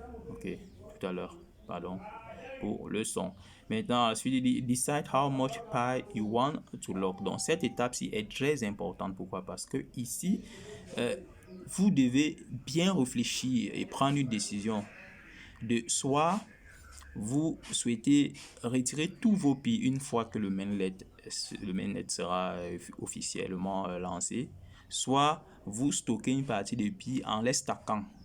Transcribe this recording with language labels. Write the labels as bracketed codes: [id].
[fr] Ok, tout à l'heure, pour le son. Maintenant, ensuite, [en] decide how much Pi you want to lock. [fr] Donc, cette étape-ci est très importante. Pourquoi? Parce que ici, vous devez bien réfléchir et prendre une décision de soit vous souhaitez retirer tous vos Pi une fois que le mainnet sera officiellement lancé, soit vous stockez une partie de Pi en les stackant.